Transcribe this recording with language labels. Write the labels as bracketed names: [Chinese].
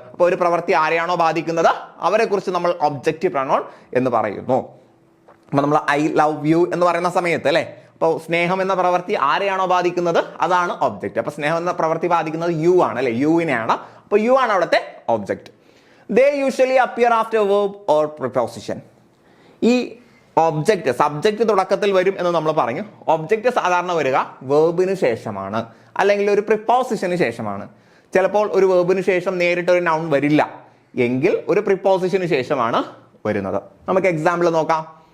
[Malayalam] അപ്പോൾ ഒരു പ്രവൃത്തി ആരെയാണോ ബാധിക്കുന്നത് അവരെ കുറിച്ച് നമ്മൾ ഒബ്ജക്റ്റീവ് പ്രൊനൗൺ എന്ന് പറയുന്നു. അപ്പൊ നമ്മൾ ഐ ലവ് യു എന്ന് പറയുന്ന സമയത്ത് അല്ലെ, അപ്പോൾ സ്നേഹം എന്ന പ്രവൃത്തി ആരെയാണോ ബാധിക്കുന്നത് അതാണ് ഒബ്ജക്റ്റ്. അപ്പൊ സ്നേഹം എന്ന പ്രവൃത്തി ബാധിക്കുന്നത് യു ആണ് അല്ലെ, യുവിനെയാണ്. അപ്പൊ യു ആണ് അവിടുത്തെ object. [English] They usually appear after verb or preposition. [Malayalam] ഈ ഒബ്ജക്റ്റ് സബ്ജക്റ്റ് തുടക്കത്തിൽ വരും എന്ന് നമ്മൾ പറഞ്ഞു. ഒബ്ജക്റ്റ് സാധാരണ വരിക വേർബിന് ശേഷമാണ് അല്ലെങ്കിൽ ഒരു പ്രിപ്പോസിഷന് ശേഷമാണ്. ചിലപ്പോൾ ഒരു വേർബിന് ശേഷം നേരിട്ട് ഒരു നൗൺ വരില്ല എങ്കിൽ ഒരു പ്രിപ്പോസിഷന് ശേഷമാണ് വരുന്നത്. നമുക്ക് എക്സാമ്പിൾ നോക്കാം.